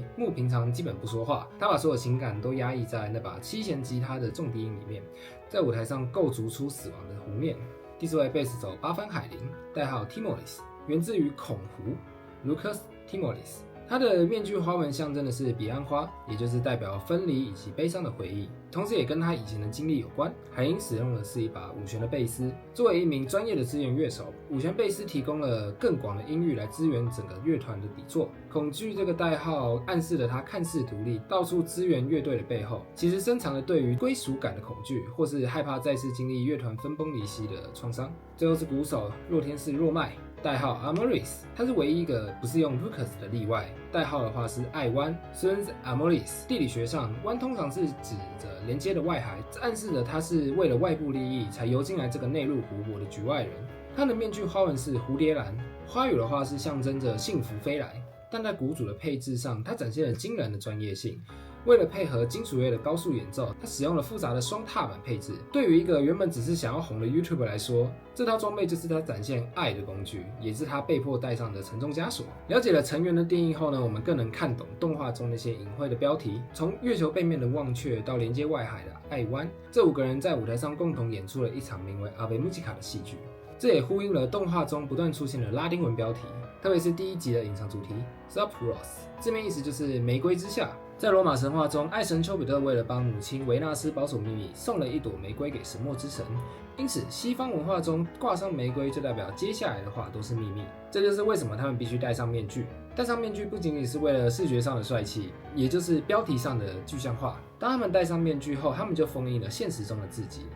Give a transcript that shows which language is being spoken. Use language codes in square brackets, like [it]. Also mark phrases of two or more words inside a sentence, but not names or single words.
[zh] 木平常基本不說話，他把所有情感都壓抑在那把7弦吉他的重低音裡面，在舞台上構築出死亡的湖面。第4位，貝斯手八幡海林，代號 Timolis， 源自於孔湖 Lucus Timolis。它的面具花紋象徵的是彼岸花，也就是代表分離以及悲傷的回憶，同時也跟他以前的經歷有關。海因使用的是一把五弦的貝斯，作為一名專業的支援樂手，五弦貝斯提供了更廣的音域來支援整個樂團的底座。恐懼這個代號暗示了他看似獨立，到處支援樂隊的背後，其實深藏了對於歸屬感的恐懼，或是害怕再次經歷樂團分崩離析的創傷。最後是鼓手洛天使若麥，代號 Amoris，他是唯一一個不是用 Lucas 的例外。代號的話是愛灣 Suns Amoris。地理學上，灣通常是指着連接的外海，這暗示着他是為了外部利益才游進來這個內陸湖泊的局外人。他的面具花紋是蝴蝶蘭，花語的話是象徵着幸福飛來。但在鼓組的配置上，它展現了驚人的專業性。為了配合金屬樂的高速演奏，它使用了複雜的雙踏板配置。對於一個原本只是想要紅的 YouTuber 來說，這套裝備就是他展現愛的工具，也是他被迫戴上的沉重枷鎖。了解了成員的定義後呢，我們更能看懂動畫中那些隱晦的標題，從月球背面的忘卻到連接外海的愛灣，這5個人在舞台上共同演出了一場名為 Ave Musica 的戲劇。這也呼應了動畫中不斷出現的拉丁文標題，特別是第1集的隱藏主題 Subros， 字面意思就是玫瑰之下。在羅馬神話中，愛神丘比特為了幫母親維納斯保守秘密，送了一朵玫瑰給神墨之神。因此，西方文化中掛上玫瑰就代表接下來的話都是秘密。這就是為什麼他們必須戴上面具。戴上面具不僅僅是為了視覺上的帥氣，也就是標題上的具象化。當他們戴上面具後，他們就封印了現實中的自己。